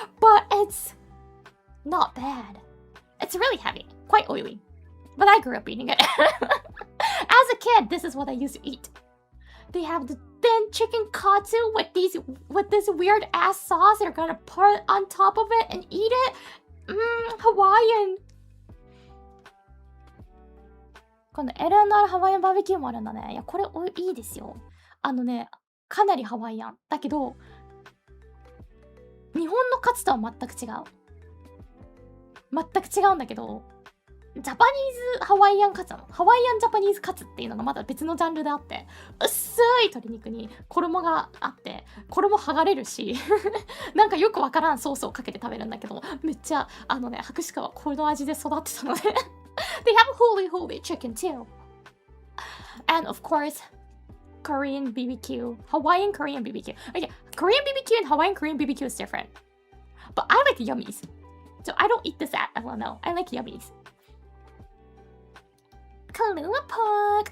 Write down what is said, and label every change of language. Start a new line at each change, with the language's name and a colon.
English: But it's not bad. It's really heavy. Quite oily. But I grew up eating it. As a kid, this is what I used to eat. They have the thin chicken katsu with this weird ass sauce they're gonna put on top of it and eat it. Hawaiian.
Japanese: この LNR ハワイアンバーベキューもあるんだね。いや、これいいですよ。かなりハワイアン。だけど、日本のカツとは全く違う。全く違うんだけど、ジャパニーズハワイアンカツなの。ハワイアンジャパニーズカツっていうのがまだ別のジャンルであって、薄い鶏肉に衣があって、衣剥がれるし、なんかよくわからんソースをかけて食べるんだけど、めっちゃ、博士はこの味で育ってたので、
English: They have holy chicken too. And of course, Korean BBQ. Hawaiian Korean BBQ. Okay, Korean BBQ and Hawaiian Korean BBQ is different. But I like yummies. So I don't eat this at LNL. I like yummies. Kahlua pork.